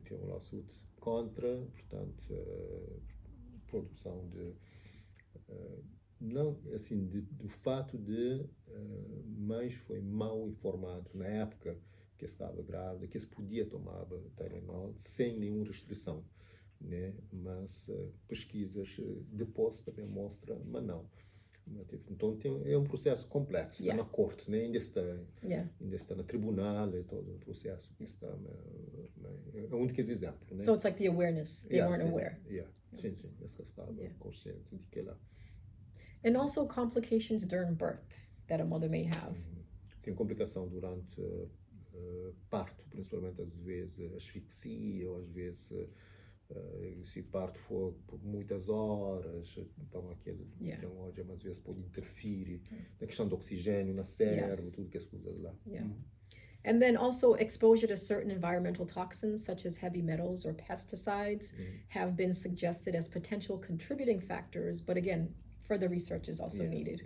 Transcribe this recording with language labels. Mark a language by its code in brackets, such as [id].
[pt] tem um lawsuit contra, portanto, produção de não, assim, do fato de mães foi mal informado na época que estava grávida, que se podia tomar Tylenol sem nenhuma restrição, né? Mas pesquisas depois também mostram, mas não. Então é um processo complexo, está na corte, né? Ainda está no tribunal, é todo um processo que está, é um dos exemplos, né? [en] So it's like the awareness, they weren't aware. [pt] Sim, essa estava consciente de que lá. [en] And also complications during birth that a mother may have. [pt] Sim, complicação durante parto, principalmente às vezes asfixia, ou às vezes se parto for por muitas horas, então aquele hemorragia às vezes pode interferir na questão do oxigênio, na cérebro, tudo que é coisas lá. [en] And then also exposure to certain environmental toxins such as heavy metals or pesticides have been suggested as potential contributing factors, but again, further research is also needed.